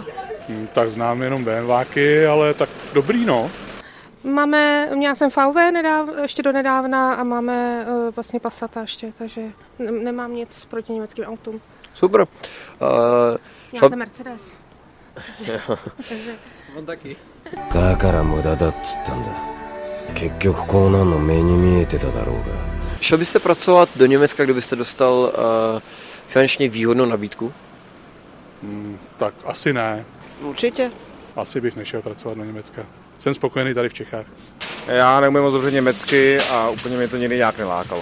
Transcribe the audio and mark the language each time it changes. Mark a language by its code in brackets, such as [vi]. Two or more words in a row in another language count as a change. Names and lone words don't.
[cs] Tak znám jenom BMWky, ale tak dobrý, no. Měla jsem VW ještě do nedávna a máme vlastně Passata ještě, takže nemám nic proti německým autům. Super. Měla jsem Mercedes. Takže... On taky. [ja] だから無駄だっつったんだ。結局こうなんの目に見えてただろうが。 [cs] Šel byste pracovat do Německa, kdybyste dostal finančně výhodnou nabídku? Tak asi ne. Určitě. Asi bych nešel pracovat do Německa. Jsem spokojený tady v Čechách. Já neumím moc dobře německy a úplně mě to nikdy nějak nelákalo.